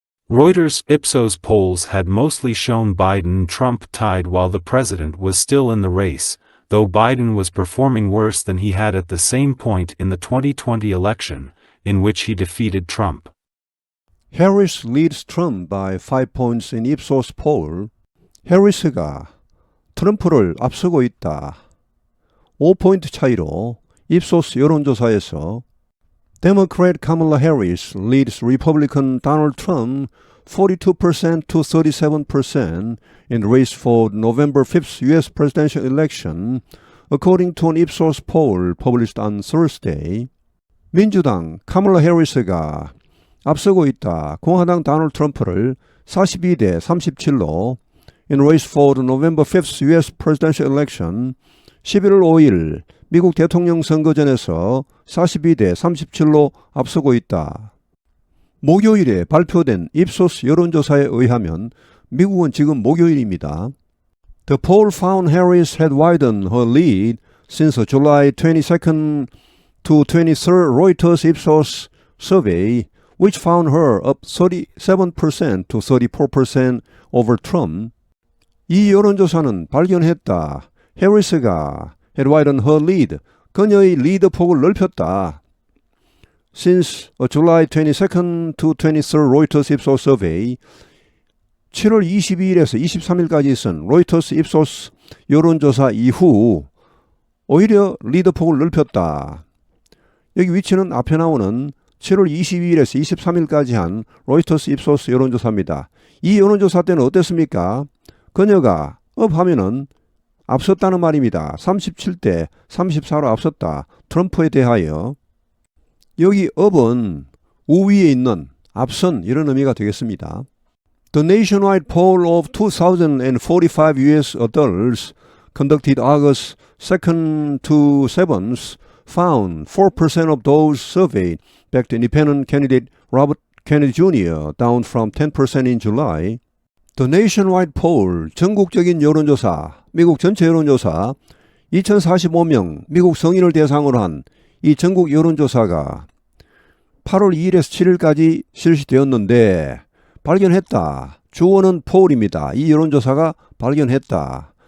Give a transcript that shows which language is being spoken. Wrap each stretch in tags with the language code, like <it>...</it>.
<en>Reuters' Ipsos polls had mostly shown Biden and Trump tied while the president was still in the race, though Biden was performing worse than he had at the same point in the 2020 election, in which he defeated Trump. Harris leads Trump by 5 points in Ipsos poll.</en> <ko>해리스가 트럼프를 앞서고 있다. 5포인트 차이로 입소스 여론조사에서</ko> <en>Democrat Kamala Harris leads Republican Donald Trump 42% to 37% in the race for November 5th U.S. presidential election, according to an Ipsos poll published on Thursday.</en> <ko>민주당 카멀라 해리스가 앞서고 있다. 공화당 도널드 트럼프를 42대 37로</ko> <en>in race for the November 5th U.S. presidential election,</en> <ko>11월 5일 미국 대통령 선거전에서 42대 37로 앞서고 있다. 목요일에 발표된 입소스 여론조사에 의하면 미국은 지금 목요일입니다.</ko> <en>The poll found Harris had widened her lead since a July 22nd to 23rd Reuters Ipsos survey, which found her up 37% to 34% over Trump.</en> <ko>이 여론조사는 발견했다. 해리스가</ko> <en>had widened her lead,</en> <ko>그녀의 리드 폭을 넓혔다.</ko> <en>Since a July 22nd to 23rd Reuters Ipsos survey,</en> <ko>7월 22일에서 23일까지 있은 로이터스 입소스 여론조사 이후 오히려 리드 폭을 넓혔다. 여기 위치는 앞에 나오는 7월 22일에서 23일까지 한 로이터스 입소스 여론조사입니다. 이 여론조사 때는 어땠습니까? 그녀가 업하면은 앞섰다는 말입니다. 37대 34로 앞섰다. 트럼프에 대하여. 여기 업은 우위에 있는 앞선 이런 의미가 되겠습니다.</ko> <en>The nationwide poll of 2,045 U.S. adults conducted August 2nd to 7th found 4% of those surveyed backed independent candidate Robert Kennedy Jr., down from 10% in July. The nationwide poll,</en> <ko>전국적인 여론조사, 미국 전체 여론조사, 2045명 미국 성인을 대상으로 한 이 전국 여론조사가 8월 2일에서 7일까지 실시되었는데 발견했다. 주어는 폴입니다. 이 여론조사가 발견했다.</ko>